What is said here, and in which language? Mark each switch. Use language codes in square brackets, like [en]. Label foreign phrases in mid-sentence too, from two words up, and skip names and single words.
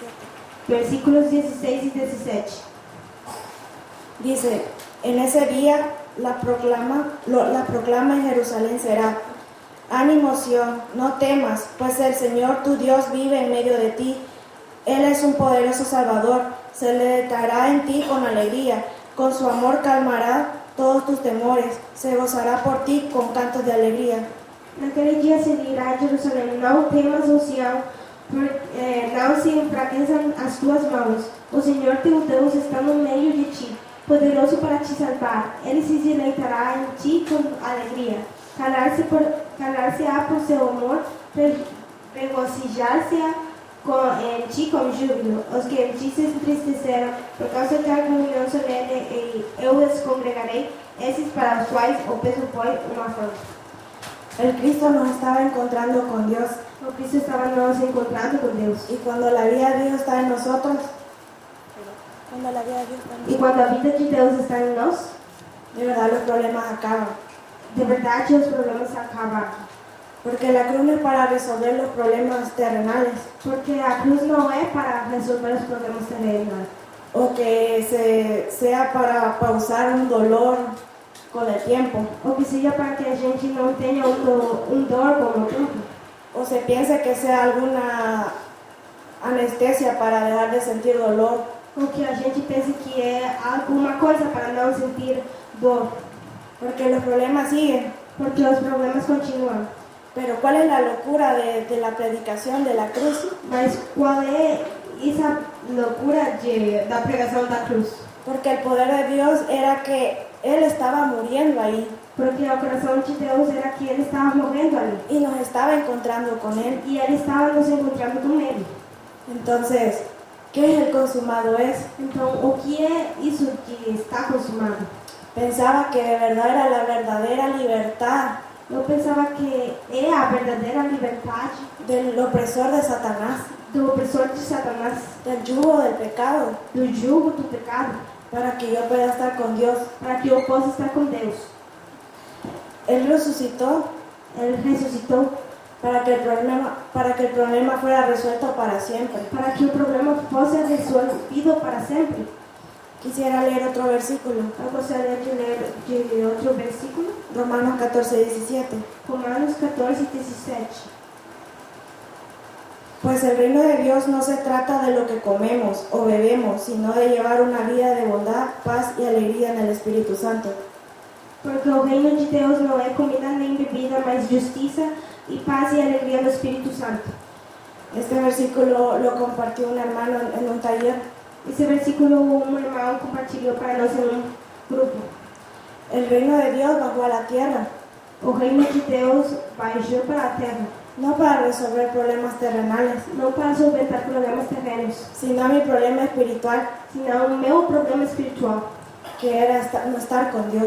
[pt] versículos 16 e 17. [es] Dice, en ese día la proclama en Jerusalén será: ánimo Sión, no temas, pues el Señor tu Dios vive en medio de ti. Él es un poderoso Salvador, se levantará en ti con alegría, con su amor calmará todos tus temores, se gozará por ti con cantos de alegría. [pt] Naquele dia se dirá a Jerusalém: não temas, ó Sião, não se enfraqueçam as tuas mãos. O Senhor teu Deus está no meio de ti, poderoso para te salvar. Ele se deleitará em ti com alegria. Calar-se-á por seu amor, regozijar-se-á em ti com júbilo. Os que em ti se entristeceram, por causa da reunião solene, eu os congregarei, esses para os quais o peso foi uma afronta. [es] El Cristo nos estaba encontrando con Dios, [pt] O Cristo estava nos encontrando com Deus. [es] y cuando la vida de Dios está en nosotros, [pt] E quando a vida de Deus está em nós, [es] de verdad los problemas acaban. [pt] de verdade os problemas acabam. [es] Porque la cruz no es para resolver los problemas terrenales, [pt] Porque a cruz não é para resolver os problemas terrenos, [es] o que sea para pausar un dolor con el tiempo, [pt] ou que seja para que a gente não tenha dor com o tempo, [es] o se piense que sea alguna anestesia para dejar de sentir dolor. [pt] ou que a gente pense que é alguma coisa para não sentir dor, [es] Porque los problemas siguen. [pt] porque os problemas continuam. [es] Pero ¿cuál es la locura de la predicación de la cruz? [pt] Mas qual é essa loucura da pregação da cruz? [es] Porque el poder de Dios era que Él estaba muriendo ahí [pt] Porque o coração de Deus era que Ele estava morrendo ali. [es] y nos estaba encontrando con Él. [pt] E Ele estava nos encontrando com Ele. [es] Entonces, ¿qué es el consumado es? [pt] Então, o que é isso que está consumado? [es] Pensaba que de verdad era la verdadera libertad [pt] Eu pensava que é a verdadeira liberdade [es] del opresor de Satanás, [pt] do opressor de Satanás, [es] del yugo del pecado, [pt] do jugo do pecado, [es] para que yo pueda estar con Dios. [pt] para que eu possa estar com Deus. [es] Él resucitó [pt] Ele ressuscitou [es] para que el problema fuera resuelto para siempre. [pt] para que o problema fosse resolvido para sempre. [es] Quisiera leer otro versículo, [pt] Eu gostaria de ler de outro versículo, [es] Romanos 14:17. [pt] Romanos 14:17. [es] Pues el reino de Dios no se trata de lo que comemos o bebemos, sino de llevar una vida de bondad, paz y alegría en el Espíritu Santo. [pt] Porque o reino de Deus não é comida nem bebida, mas justiça e paz e alegria no Espírito Santo. [es] Este versículo lo compartió un hermano en un taller. [pt] Esse versículo um irmão compartilhou para nós em grupo. [es] El reino de Dios bajó a la tierra, [pt] O reino de Deus baixou para a terra, [es] no para resolver problemas terrenales, [pt] não para solventar problemas terrenos, [es] sino mi problema espiritual, [pt] senão o meu problema espiritual, [es] que era no estar con Dios.